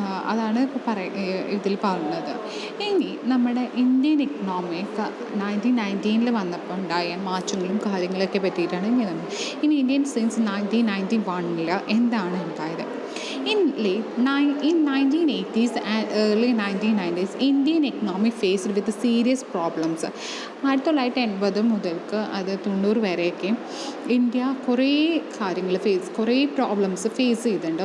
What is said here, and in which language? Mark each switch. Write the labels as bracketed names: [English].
[Malayalam] അതാണ് ഇപ്പോൾ ഇതിൽ പറയുന്നത്. ഇനി നമ്മുടെ ഇന്ത്യൻ എക്കണോമിക് 1919 വന്നപ്പോൾ ഉണ്ടായ മാറ്റങ്ങളും കാര്യങ്ങളൊക്കെ പറ്റിയിട്ടാണ് ഇനി ഇന്ത്യൻ സിൻസ് 1991 എന്താണ് ഉണ്ടായത്. [English] In 1980s and early 1990s, Indian economy faced with serious problems. [Malayalam] 1980 മുതൽക്ക് അത് 90 വരെയൊക്കെ ഇന്ത്യ കുറേ കാര്യങ്ങൾ കുറേ പ്രോബ്ലംസ് ഫേസ് ചെയ്തിട്ടുണ്ട്.